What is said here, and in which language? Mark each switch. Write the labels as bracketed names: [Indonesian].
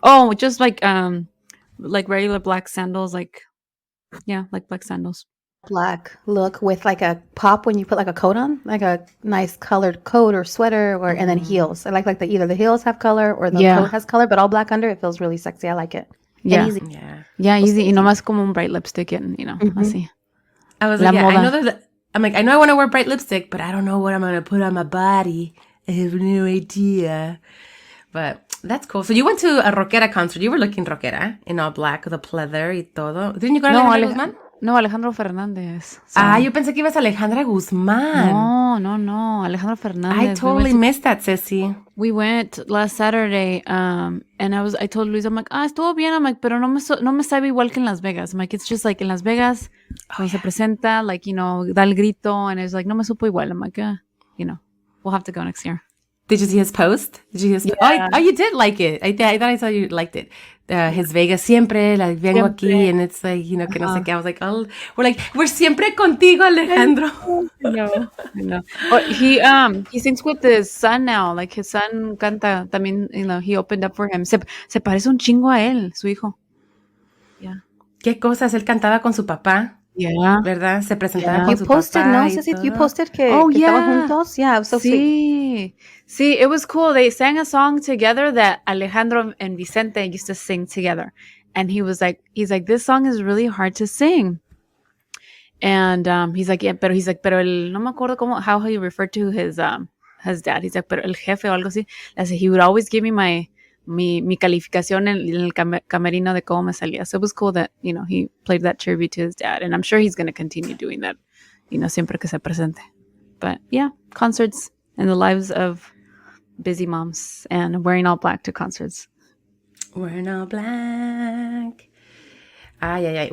[English] Oh, just like regular black sandals, like black sandals. Black look with like a pop when you put like a coat on, like a nice colored coat or sweater, and then heels. I like either the heels have color or the coat has color, but all black under. It feels really sexy. I like it. Yeah, and easy. Yeah, easy. [Spanish] Y nomás como un bright lipstick, and you know, así. [English] I was like, I know I want to wear bright lipstick, but I don't know what I'm gonna put on my body. I have no idea. But that's cool. So you went to a rockera concert. You were looking rockera in all black, the pleather y todo. Didn't you go to Alejandro Guzmán? No, Alejandro Fernández. So. [Spanish] Yo pensé que ibas a Alejandra Guzmán. No. Alejandro Fernández. [English] I totally missed that, Ceci. We went last Saturday, and I told Luis, I'm like, estuvo bien. [Spanish] I'm like, pero no me sabe igual que en Las Vegas. [English] I'm like, it's just like in Las Vegas, cuando se presenta, like, you know, da el grito, and it's like, no me supo igual. I'm like, you know, we'll have to go next year. Did you see his post? Yeah. Oh, you did like it. I thought I saw you liked it. His Vegas siempre, like, vengo aquí, and it's like, you know, que no sé qué. I was like, oh, we're siempre contigo, Alejandro. I know. He sings with his son now. Like, his son canta también, you know, he opened up for him. [Spanish] Se parece un chingo a él, su hijo. Yeah. ¿Qué cosas? Él cantaba con su papá. [English] Yeah. [Spanish] ¿Verdad? Se presentaba con su [English] posted, [Spanish] papá. [English] No, Ceci, you posted que estaban juntos. Yeah, it was so sweet. See, it was cool. They sang a song together that Alejandro and Vicente used to sing together. And he's like, this song is really hard to sing. And he's like, pero no me acuerdo how he referred to his dad. He's like, pero el jefe o algo así. He would always give me my [Spanish] mi calificación en el camerino de cómo me salía. [English] So it was cool that, you know, he played that tribute to his dad. And I'm sure he's going to continue doing that, you know, siempre que se presente. But yeah, concerts and the lives of busy moms and wearing all black to concerts. Wearing all black. Yeah.